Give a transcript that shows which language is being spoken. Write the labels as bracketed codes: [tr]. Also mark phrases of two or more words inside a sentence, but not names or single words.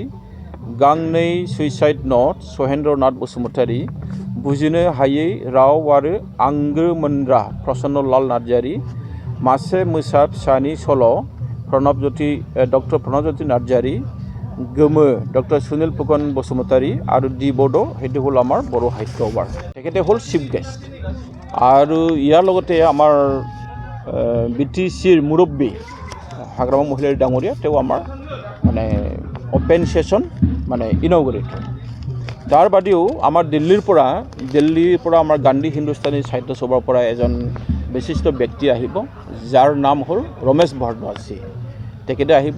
[brx] गांनै सुइसाइड नट सहेन्द्र नाथ बसुमतारी। बुजिनो हायै राव आरो आंगो मोनग्रा प्रसन्न लाल नार्जारी। मासे मोसा फिसानि सल' डक्टर प्रणबज्योति नार्जारी। [as] गोमो डक्टर सुनील फुकन बसुमतारी और डि बड' সেইটো হ'ল আমাৰ বড়ো সাহিত্য সভাৰ, তেখেতে হ'ল [en] chief guest. [as] আৰু ইয়াৰ লগতে আমাৰ BTCৰ মুৰব্বী হাগ্ৰামা মহিলাৰ ডাঙৰীয়া, তেওঁ আমাৰ মানে [en] open session [as] মানে ইনগ্ৰেটৰ। তাৰ বাদেও আমাৰ দিল্লীৰ পৰা আমাৰ গান্ধী হিন্দুস্তানী সাহিত্য সভাৰ পৰা এজন বিশিষ্ট ব্যক্তি আহিব, যাৰ নাম হ'ল ৰমেশ ভাৰদ্বাজী, তেখেতে আহিব।